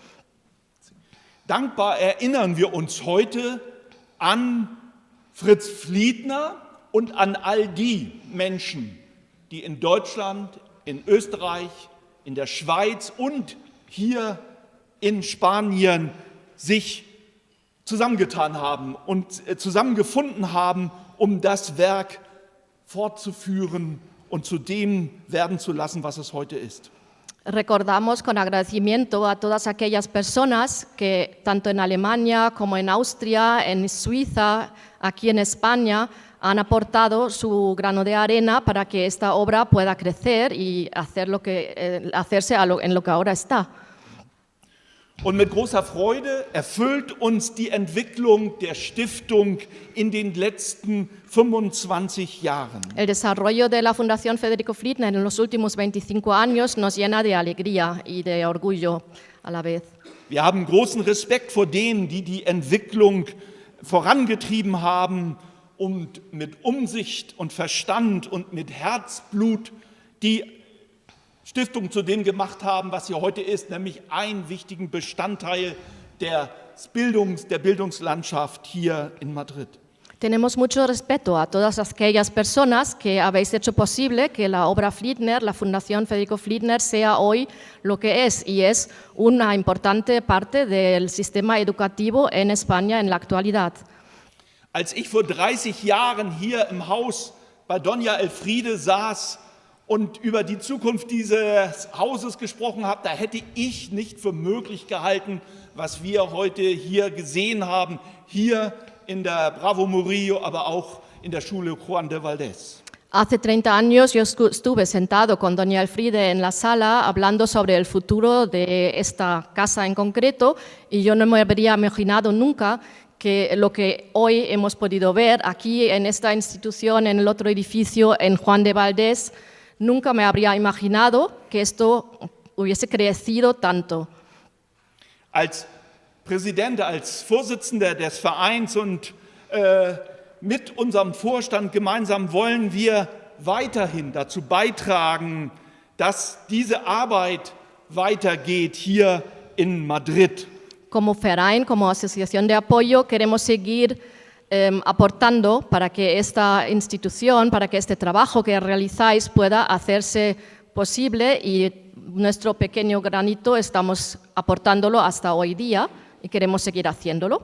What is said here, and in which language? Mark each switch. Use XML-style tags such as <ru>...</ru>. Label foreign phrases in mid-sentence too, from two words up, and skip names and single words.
<de>Dankbar erinnern wir uns heute an Fritz Fliedner und an all die Menschen, die in Deutschland, in Österreich, in der Schweiz und hier in Spanien sich zusammengetan haben und zusammengefunden haben, um das Werk fortzuführen und zu dem werden zu lassen, was es heute ist.</de> <es>Recordamos con agradecimiento a todas aquellas personas que tanto en Alemania como en Austria, en Suiza, aquí en España, han aportado su grano de arena para que esta obra pueda crecer y hacerse en lo que ahora está.</es> <de>Und mit großer Freude erfüllt uns die Entwicklung der Stiftung in den letzten 25 Jahren.</de> <es>El desarrollo de la Fundación Federico Fliedner en los últimos 25 años nos llena de alegría y de orgullo a la vez.</es> <de>Wir haben großen Respekt vor denen, die die Entwicklung vorangetrieben haben und mit Umsicht und Verstand und mit Herzblut die Stiftung zu dem gemacht haben, was sie heute ist, nämlich einen wichtigen Bestandteil der Bildungslandschaft hier in Madrid.</de> <es>Tenemos mucho respeto a todas aquellas personas que habéis hecho posible que la obra Fliedner, la Fundación Federico Fliedner, sea hoy lo que es y es una importante parte del sistema educativo en España en la actualidad.</es> <de>Als ich vor 30 Jahren hier im Haus bei Doña Elfriede saß und über die Zukunft dieses Hauses gesprochen habe, da hätte ich nicht für möglich gehalten, was wir heute hier gesehen haben, hier in der Bravo Murillo, aber auch in der Schule Juan de Valdés.</de> <es>Hace 30 años yo estuve sentado con doña Elfriede en la sala hablando sobre el futuro de esta casa en concreto y yo no me habría imaginado nunca que lo que hoy hemos podido ver aquí en esta institución, en el otro edificio, en Juan de Valdés, Nunca me habría imaginado que esto hubiese crecido tanto.</es> <de>Als Präsident, als Vorsitzender des Vereins und mit unserem Vorstand gemeinsam wollen wir weiterhin dazu beitragen, dass diese Arbeit weitergeht hier in Madrid.</de> <es>Como</es> <de>Verein,</de> <es>como asociación de apoyo, queremos seguir aportando para que esta institución, para que este trabajo que realizáis pueda hacerse posible, y nuestro pequeño granito estamos aportándolo hasta hoy día y queremos seguir haciéndolo.</es>